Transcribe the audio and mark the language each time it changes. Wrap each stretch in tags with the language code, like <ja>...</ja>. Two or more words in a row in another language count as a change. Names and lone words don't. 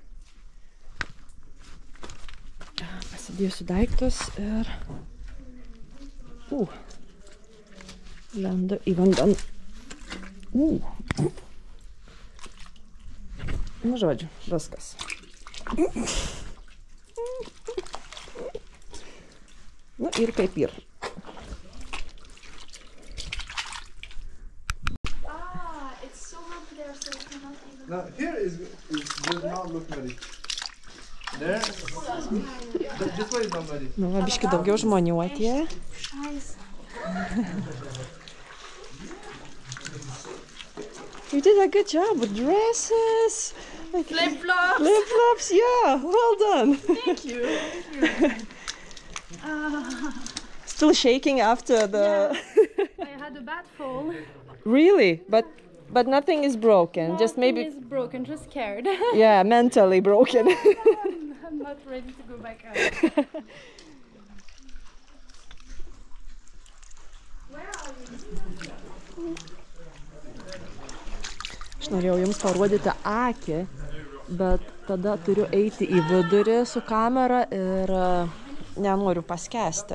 <lt>Pasidėsiu daiktus ir lendu į vandeną. Nu, žodžiu, viskas. Nu, ir kaip ir.</lt> <en>It's so hot there, so you cannot even... Now, here does not look muddy. There? This way is not muddy.</en> <lt>Nu, va, biški daugiau žmonių atėjo.</lt> <en>You did a good job with dresses. Flip-flops! Flip-flops, yeah, well done. Thank you. Still shaking after the... I had a bad fall. Really? But nothing is broken, just maybe... Nothing is broken, just scared. Yeah, mentally broken. I'm not ready to go back out.</en> <lt>Aš norėjau jums parodyti akį, bet tada turiu eiti į vidurį su kamera ir nenoriu paskesti.</lt>